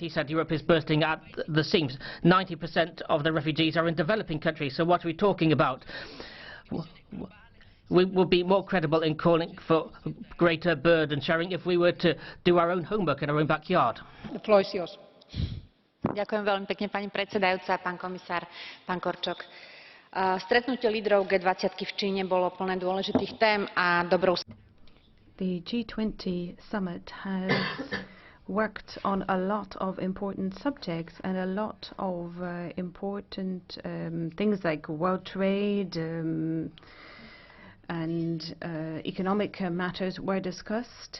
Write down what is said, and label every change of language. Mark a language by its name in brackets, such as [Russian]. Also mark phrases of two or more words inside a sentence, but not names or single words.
[English] He said Europe is bursting at the seams. 90% of the refugees are in developing countries. So what are we talking about? We will be more credible in calling for greater burden sharing if we were to do our own homework in our own backyard. The floor is yours. [Slovak] Ďakujem veľmi pekne, pani predsedajúca, pán komisár, pán Korčok. Stretnutie lídrov G20 v Číne bolo plné dôležitých tém a dobrou. [English] The G20 summit has worked on a lot of important subjects, and a lot of important things like world trade and economic matters were discussed.